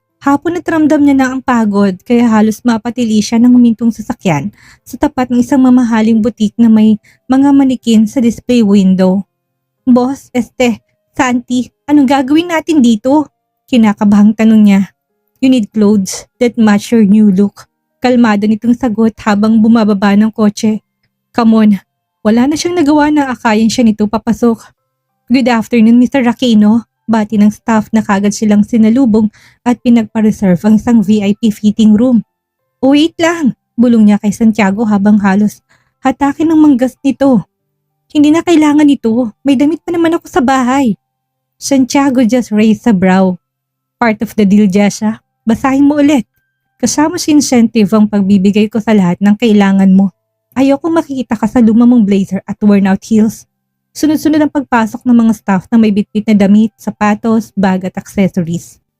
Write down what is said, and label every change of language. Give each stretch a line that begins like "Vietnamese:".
Filipino: Hapon at ramdam niya na ang pagod kaya halos mapatili siya ng humintong sasakyan sa tapat ng isang mamahaling butik na may mga manikin sa display window. Boss, Santi, anong gagawin natin dito? Kinakabahang tanong niya.
English: You need clothes that match your new look.
Filipino: Kalmado nitong sagot habang bumababa ng kotse.
English: Come on,
Filipino: wala na siyang nagawa na akayan siya nito papasok.
English: Good afternoon,
Filipino: Mr. Aquino. Bati ng staff na kagad silang sinalubong at pinagpa-reserve ang isang VIP fitting room. Wait lang, bulong niya kay Santiago habang halos hatakin ng manggas nito. Hindi na kailangan ito, may damit pa naman ako sa bahay.
English: Santiago just raised a brow. Part of the deal, Jessa.
Filipino: Basahin mo ulit. Kasama si incentive ang pagbibigay ko sa lahat ng kailangan mo. Ayoko makikita ka sa luma mong blazer at worn out heels. Sunod-sunod ang pagpasok ng mga staff na may bitbit na damit, sapatos, bag at accessories.